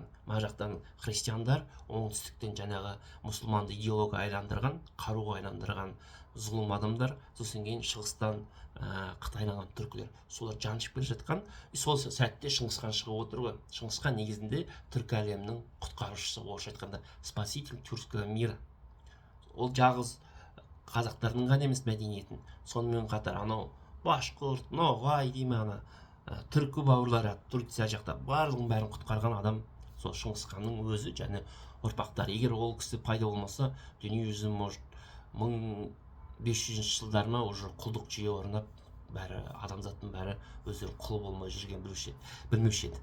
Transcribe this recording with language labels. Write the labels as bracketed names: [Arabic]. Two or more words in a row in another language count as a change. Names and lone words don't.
[Kazakh] Мына жақтан христиандар, оңтүстіктен жаңағы мұсылманды идеология айландырған, қаруға айландырған зұлым адамдар, сосын кейін шығыстан қытайланған түркілер, солар жаншып келе жатқан. Сол сәтте Шыңғыс хан шығып отыр ғой. Шыңғыс хан негізінде түркі әлемінің құтқарушысы, орысша айтқанда [Russian] спаситель тюркского мира. [Kazakh] Ол жағыз қазақтардың ғана емес мәдениетін, сонымен қатар башқұрт, ноғай дейме, түркі бауырлары, Турция жақта барлығын бәрін құтқарған адам сол Шыңғыс ханның өзі және ұрпақтары. Егер ол кісі пайда болмаса, дүние жүзі 1500 жылдарына уже құлдық жүйе орнап, бәрі адамзаттың бәрі өздері құл болмай жүрген білмеуші еді.